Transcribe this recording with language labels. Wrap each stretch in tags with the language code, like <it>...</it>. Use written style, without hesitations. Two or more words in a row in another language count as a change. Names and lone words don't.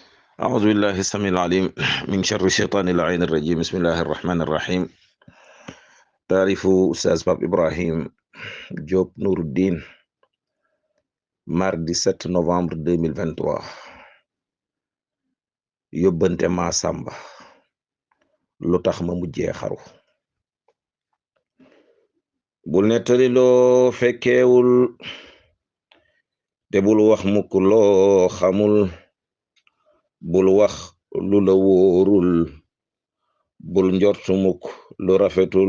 <ar>أعوذ بالله السميع العليم من شر الشيطان اللعين الرجيم. بسم الله الرحمن الرحيم. تعرف أستاذ باب إبراهيم Diop Nouruddin,</ar> <fr>mardi 7 novembre 2023.</fr> <wo>yóbbante ma sàmba lu tax ma mujjee xaru. bul nettali loo fekkeewul te bul wax mukk loo xamul, bul wax lu la wóorul, bul njortu mukk lu rafetul.</wo>